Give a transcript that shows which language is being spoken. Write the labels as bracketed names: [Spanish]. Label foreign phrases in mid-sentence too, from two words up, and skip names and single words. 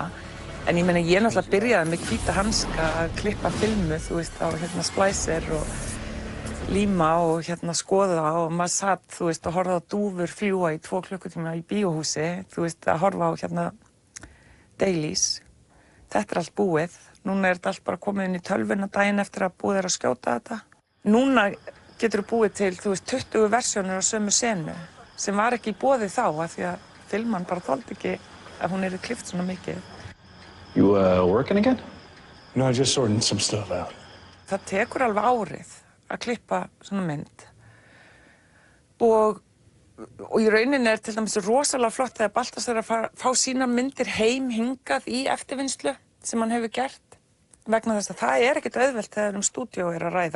[Icelandic] En ég meina ég náttúrulega byrjaði með hvíta hanska að klippa filmu, þú veist, á splæsir og líma og skoða og maður satt, þú veist, og horfði á dúfur fljúga í 2 klukkutíma í bíóhúsi, þú veist, að horfa á dailies. Þetta er allt búið. Núna er þetta allt bara komið inn í tölvuna daginn eftir að búið að skjóta þetta. Núna getur þú búið til, þú veist, 20 versjónir á sömu senu sem var ekki í boði þá af því að filman bara þoldi ekki að hún yrði klippt svona mikið. [English] You working again? No, just sorting some stuff out. [Icelandic] Það tekur alveg árið að klippa svona mynd og í rauninni til dæmis rosalega flott þegar Baltasar að fá sínar myndir heim hingað í eftirvinnslu sem hann hefur gert vegna þess að það ekkert auðvelt þegar stúdíó að ræða.